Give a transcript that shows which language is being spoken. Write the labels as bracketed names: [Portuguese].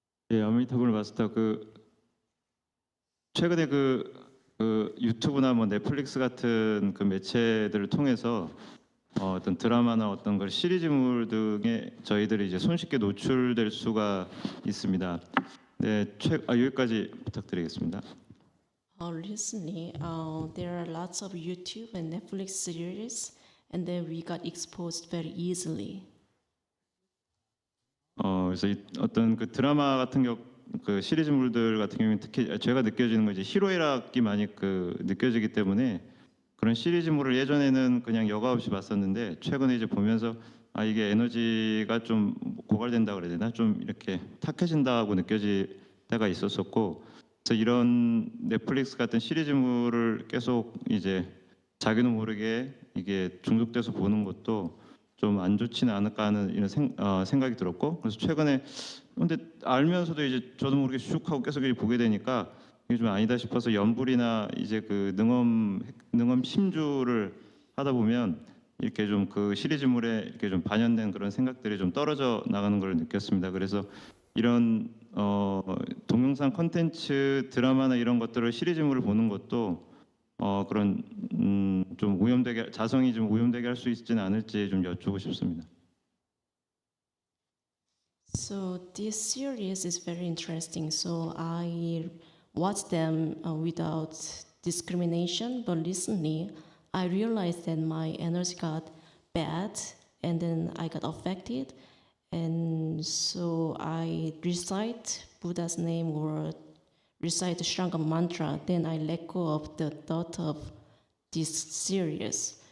[Korean] 예, 아미타불 마스터 최근에 유튜브나 뭐 넷플릭스 같은 그 매체들을 통해서 어떤 드라마나 어떤 걸 시리즈물 등에 저희들이 이제 손쉽게 노출될 수가 있습니다. 네, 여기까지 부탁드리겠습니다. [English] Recently, there are lots of YouTube and Netflix series, and then we got exposed very easily. [Korean] 그래서 어떤 그 드라마 같은 그 시리즈물들 같은 경우는 특히 제가 느껴지는 건 이제 희로애락이 많이 느껴지기 때문에 그런 시리즈물을 예전에는 그냥 여과 없이 봤었는데 최근에 이제 보면서 이게 에너지가 좀 고갈된다 그래야 되나, 좀 이렇게 탁해진다고 느껴질 때가 있었었고, 그래서 이런 넷플릭스 같은 시리즈물을 계속 이제 자기도 모르게 이게 중독돼서 보는 것도 좀 안 좋지는 않을까 하는 이런 생각이 들었고, 그래서 최근에 근데 알면서도 이제 저도 모르게 슉 하고 계속 보게 되니까 이게 좀 아니다 싶어서 연불이나 이제 그 능엄 심주를 하다 보면 이렇게 좀 그 시리즈물에 이렇게 좀 반영된 그런 생각들이 좀 떨어져 나가는 걸 느꼈습니다. 그래서 이런 동영상 콘텐츠 드라마나 이런 것들을 시리즈물을 보는 것도 그런 좀 오염되게 자성이 좀 오염되게 할 수 있지는 않을지 좀 여쭈고 싶습니다. [English] So this series is very interesting. So I watched them without discrimination, but recently I realized that my energy got bad, and then I got affected, and so I recite Buddha's name or recite the Shranga mantra, then I let go of the thought of this series.